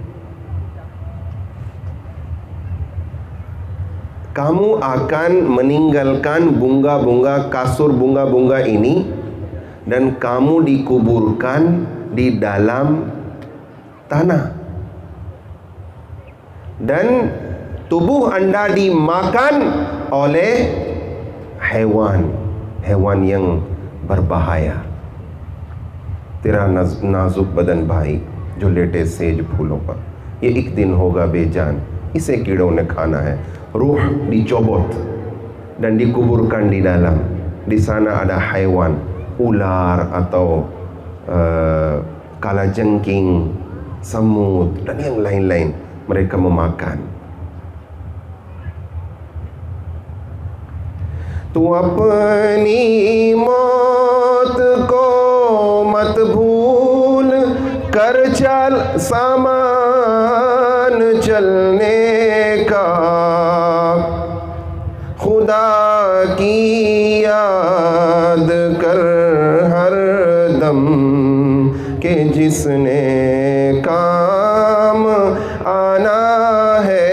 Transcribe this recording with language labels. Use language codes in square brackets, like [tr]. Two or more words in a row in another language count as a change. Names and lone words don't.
[id] Kamu akan meninggalkan bunga-bunga, kasur bunga-bunga ini, dan kamu dikuburkan di dalam tanah. Dan tubuh Anda dimakan oleh hewan yang berbahaya. [hi] तेरा नाजुक बदन भाई जो लेटे सेज फूलों पर, ये एक दिन होगा बेजान, इसे कीड़ों ने खाना है. [id] Ruh dicobot dan dikuburkan di dalam. Di sana ada haiwan, ular atau kalajengking, semut dan yang lain-lain. Mereka memakan. [hi] तू अपनी मौत को मत भूल कर चल सामान चलने का, खुदा की याद कर हर दम के जिसने काम आना है.